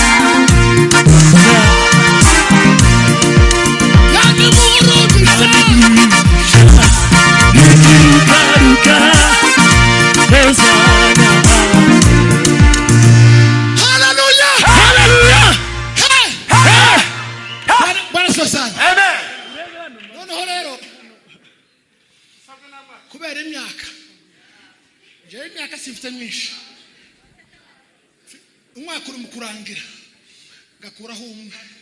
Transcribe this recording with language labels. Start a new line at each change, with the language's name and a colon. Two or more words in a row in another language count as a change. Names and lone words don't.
Swahili: yani burudisha
Kinyarwanda: ikirukaruka Hosana amen. haleluya Hallelujah.
Swahili: Bwana sana
Kinyarwanda: Amen. noneho rero kubera imyaka njyewe imyaka simfite myinshi umwaka uri mu kurangira ngakuraho umwe